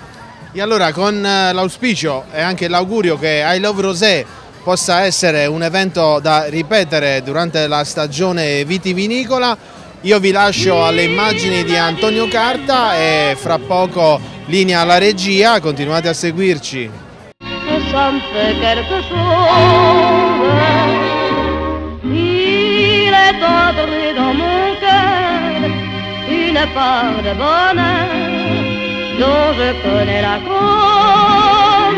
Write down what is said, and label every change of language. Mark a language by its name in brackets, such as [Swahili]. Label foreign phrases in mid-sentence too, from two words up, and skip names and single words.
[Italian] E allora con l'auspicio e anche l'augurio che I Love Rosé possa essere un evento da ripetere durante la stagione vitivinicola, io vi lascio alle immagini di Antonio Carta e fra poco linea alla regia, continuate a seguirci. [French] Ça me fait quelque chose, il est entré dans mon cœur une part de bonheur dont je connais la cause.